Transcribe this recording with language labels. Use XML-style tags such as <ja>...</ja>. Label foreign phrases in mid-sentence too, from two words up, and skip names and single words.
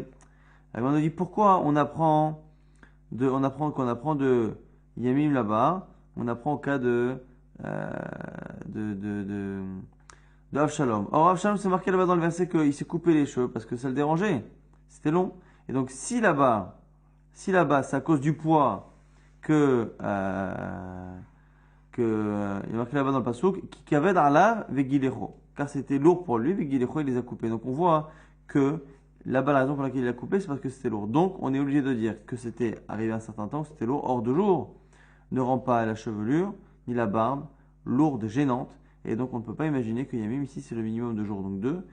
<fr>La Gemara nous dit, pourquoi on apprend de Yamim là-bas, on apprend au cas de Avshalom. Or, Avshalom, c'est marqué là-bas dans le verset qu'il s'est coupé les cheveux parce que ça le dérangeait. C'était long. Et donc, si là-bas, c'est à cause du poids il est marqué là-bas dans le pasuk,</fr> <he>כי כבד עליו וגלחו.</he> <fr>Car c'était lourd pour lui, vegilecho, il les a coupés. Donc, on voit que là-bas, la raison pour laquelle il a coupé, c'est parce que c'était lourd. Donc, on est obligé de dire que c'était arrivé à un certain temps, que c'était lourd. Or, 2 jours ne rend pas la chevelure, ni la barbe, lourde, gênante. Et donc, on ne peut pas imaginer que Yamim, ici, c'est le minimum de jours, donc 2.</fr>